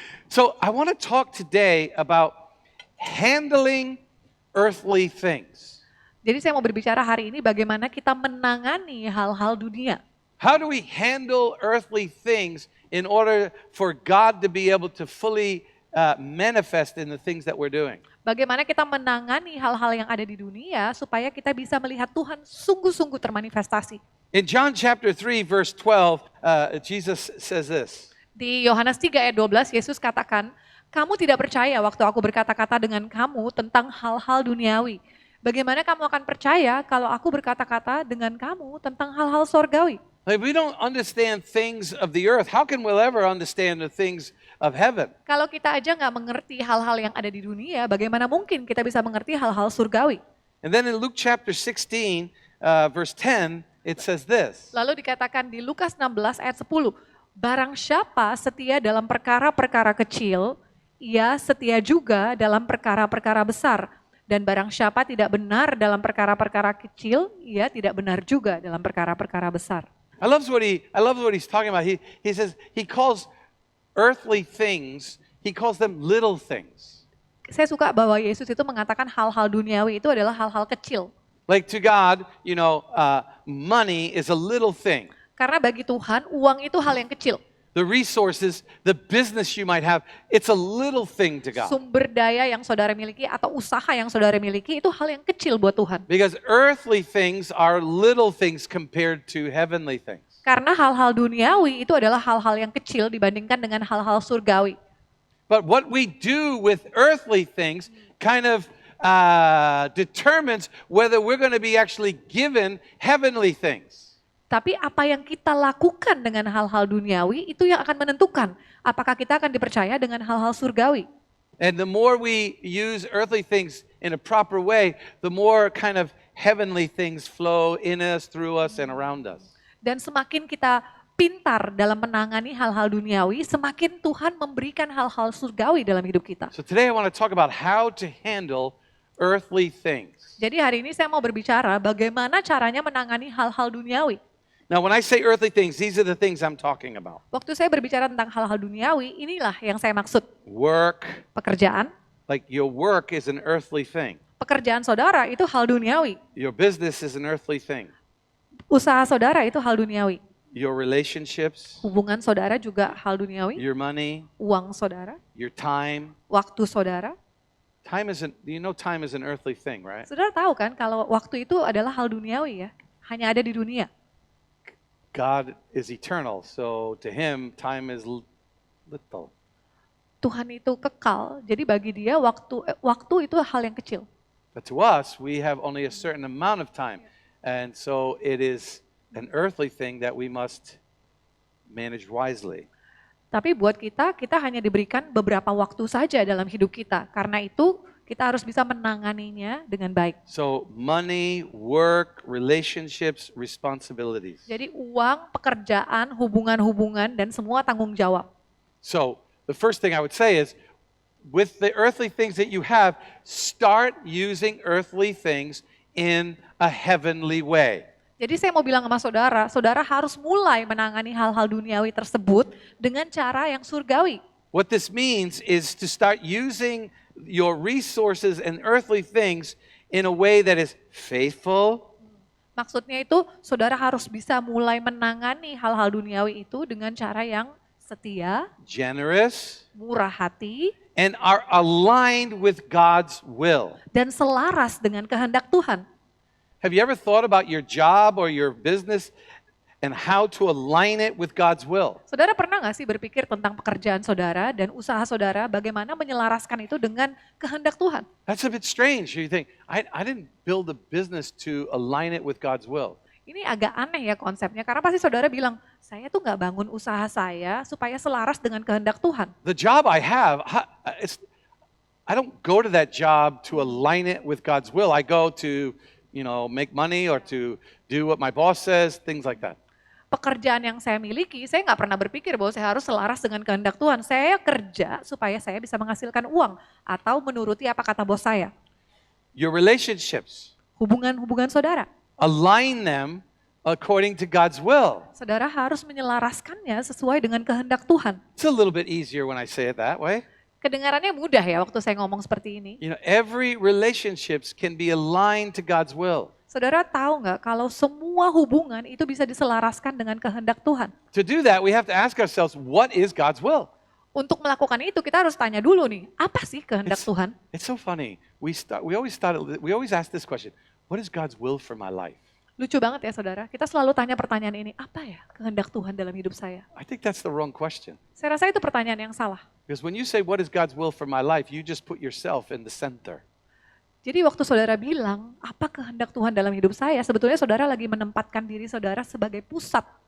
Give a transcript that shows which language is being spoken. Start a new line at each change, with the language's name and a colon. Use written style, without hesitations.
English: So I want to talk today about handling earthly things.
Indonesian: Jadi saya mau berbicara hari ini bagaimana kita menangani hal-hal dunia.
English: How do we handle earthly things in order for God to be able to fully manifest in the things that we're doing?
Indonesian: Bagaimana kita menangani hal-hal yang ada di dunia supaya kita bisa melihat Tuhan sungguh-sungguh termanifestasi.
English: In John chapter 3 verse 12, Jesus says this.
Indonesian: Di Yohanes 3 ayat 12, Yesus katakan, kamu tidak percaya waktu aku berkata-kata dengan kamu tentang hal-hal duniawi. Bagaimana kamu akan percaya kalau aku berkata-kata dengan kamu tentang hal-hal sorgawi?
English: Like we don't understand things of the earth. How can we ever understand the things of heaven?
Indonesian: Kalau kita aja nggak mengerti hal-hal yang ada di dunia, bagaimana mungkin kita bisa mengerti hal-hal surgawi?
English: And then in Luke chapter 16, verse 10, it says this.
Indonesian: Lalu dikatakan di Lukas 16 ayat 10, barang siapa setia dalam perkara-perkara kecil, ia setia juga dalam perkara-perkara besar. Dan barang siapa tidak benar dalam perkara-perkara kecil, ia tidak benar juga dalam perkara-perkara besar.
English: I love what he's talking about. He says he calls earthly things, he calls them little things.
Indonesian: Saya suka bahwa Yesus itu mengatakan hal-hal duniawi itu adalah hal-hal kecil.
English: Like to God, money is a little thing.
Indonesian: Karena bagi Tuhan, uang itu hal yang kecil.
English: The resources, the business you might have, it's a little thing to God.
Indonesian: Sumber daya yang saudara miliki atau usaha yang saudara miliki itu hal yang kecil buat Tuhan.
English: Because earthly things are little things compared to heavenly things.
Indonesian: Karena hal-hal duniawi itu adalah hal-hal yang kecil dibandingkan dengan hal-hal surgawi.
English: But what we do with earthly things kind of determines whether we're going to be actually given heavenly things.
Indonesian: Tapi apa yang kita lakukan dengan hal-hal duniawi itu yang akan menentukan apakah kita akan dipercaya dengan hal-hal surgawi.
English: And the more we use earthly things in a proper way, the more kind of heavenly things flow in us, through us, and around us.
Indonesian: Dan semakin kita pintar dalam menangani hal-hal duniawi, semakin Tuhan memberikan hal-hal surgawi dalam hidup kita.
English: So today I want to talk about how to handle earthly things.
Indonesian: Jadi hari ini saya mau berbicara bagaimana caranya menangani hal-hal duniawi.
English: Now, when I say earthly things, these are the things I'm talking about.
Indonesian: Waktu saya berbicara tentang hal-hal duniawi, inilah yang saya maksud.
English: Work,
Indonesian: Pekerjaan,
English: like your work is an earthly thing.
Indonesian: pekerjaan saudara itu hal duniawi.
English: Your business is an earthly thing.
Indonesian: Usaha saudara itu hal duniawi.
English: Your relationships,
Indonesian: Hubungan saudara juga hal duniawi.
English: your money,
Indonesian: Uang saudara,
English: your time.
Indonesian: waktu saudara.
English: Time isn't, you know, time is an earthly thing, right?
Indonesian: Saudara tahu kan kalau waktu itu adalah hal duniawi ya. Hanya ada di dunia.
English: God is eternal, so to him, time is little.
Indonesian: Tuhan itu kekal, jadi bagi dia waktu itu hal yang kecil.
English: But to us, we have only a certain amount of time. And so it is an earthly thing that we must manage wisely.
Indonesian: Tapi buat kita hanya diberikan beberapa waktu saja dalam hidup kita. Karena itu kita harus bisa menanganinya dengan baik.
English: So money, work, relationships, responsibilities.
Indonesian: Jadi uang, pekerjaan, hubungan-hubungan, dan semua tanggung jawab.
English: So the first thing I would say is, with the earthly things that you have, start using earthly things in a heavenly way.
Indonesian: Jadi saya mau bilang sama saudara, saudara harus mulai menangani hal-hal duniawi tersebut dengan cara yang surgawi.
English: What this means is to start using your resources and earthly things in a way that is faithful,
Indonesian: Maksudnya itu saudara harus bisa mulai menangani hal-hal duniawi itu dengan cara yang setia,
English: generous,
Indonesian: murah hati,
English: and are aligned with God's will.
Indonesian: dan selaras dengan kehendak Tuhan.
English: Have you ever thought about your job or your business and how to align it with God's will?
Indonesian: Saudara pernah nggak sih berpikir tentang pekerjaan saudara dan usaha saudara, bagaimana menyelaraskan itu dengan kehendak Tuhan?
English: That's a bit strange. You think, I didn't build a business to align it with God's will.
Indonesian: Ini agak aneh ya konsepnya, karena pasti saudara bilang, saya tuh nggak bangun usaha saya supaya selaras dengan kehendak Tuhan.
English: The job I have, I don't go to that job to align it with God's will. I go to, make money or to do what my boss says, things like that.
Indonesian: Pekerjaan yang saya miliki, saya nggak pernah berpikir bahwa saya harus selaras dengan kehendak Tuhan. Saya kerja supaya saya bisa menghasilkan uang atau menuruti apa kata bos saya.
English: Your relationships,
Indonesian: Hubungan-hubungan saudara.
English: align them according to God's will.
Indonesian: Saudara harus menyelaraskannya sesuai dengan kehendak Tuhan.
English: It's a little bit easier when I say it that way.
Indonesian: Kedengarannya mudah ya waktu saya ngomong seperti ini.
English: Every relationships can be aligned to God's will.
Indonesian: Saudara tahu nggak kalau semua hubungan itu bisa diselaraskan dengan kehendak Tuhan.
English: To do that, we have to ask ourselves, what is God's will?
Indonesian: Untuk melakukan itu kita harus tanya dulu nih, apa sih kehendak Tuhan?
English: It's so funny. We always ask this question, what is God's will for my life?
Indonesian: Lucu banget ya saudara, kita selalu tanya pertanyaan ini, apa ya kehendak Tuhan dalam hidup saya?
English: I think that's the wrong question.
Indonesian: Saya rasa itu pertanyaan yang salah.
English: Because when you say, what is God's will for my life, you just put yourself in the center.
Indonesian: Jadi waktu saudara bilang, apa kehendak Tuhan dalam hidup saya, sebetulnya saudara lagi menempatkan diri saudara sebagai pusat.